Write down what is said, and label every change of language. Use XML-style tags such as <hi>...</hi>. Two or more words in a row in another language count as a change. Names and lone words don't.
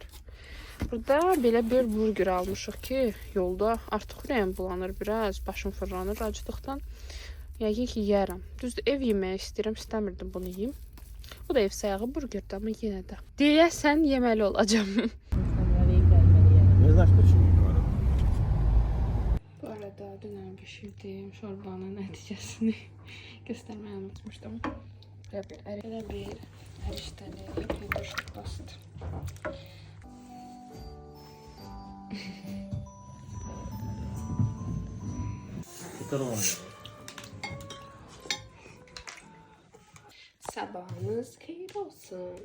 <az>Burada belə bir burger almışıq ki, yolda artıq ürəyim bulanır biraz, başım fırlanır acılıqdan. Yəqin ki, yeyərəm. Düzdür, ev yeməyi istəyirəm, istəmirdim bunu yeyim. Bu da ev sayağı burgerdir, amma yenə də. Deyəsən, yeməli olacam.</az> <ru>Не знаешь, почему говорю?</ru> <az>Bu arada dünən bişirdiyim şorbanın nəticəsini göstərməyi unutmuşdum. Elə bir ərişdəli, bir şorbası. Sabahınız xeyir olsun.</az>